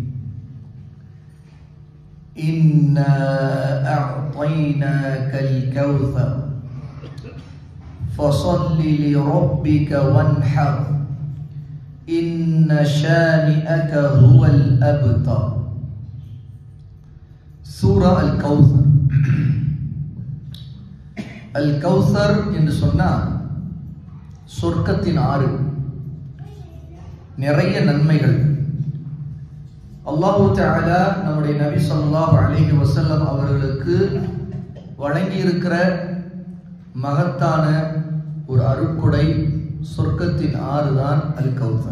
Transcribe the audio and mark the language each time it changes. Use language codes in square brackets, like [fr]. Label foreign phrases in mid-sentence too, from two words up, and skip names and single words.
[ar] إنا أعطيناك الكوثر فصل لربك وانحر إن شانئك هو الأبتر. [ta] சூரா அல் கௌசர். அல் கௌசர் என்று சொன்னால் சொர்க்கத்தின் ஆறு, நிறைய நன்மைகள். அல்லாஹு தஆலா நம்முடைய நபி [ar] صلى الله عليه وسلم [ta] அவர்களுக்கு வழங்கி இருக்கிற மகத்தான ஒரு அருட்கொடை சொர்க்கத்தின் ஆறு தான் அல் கௌசர்.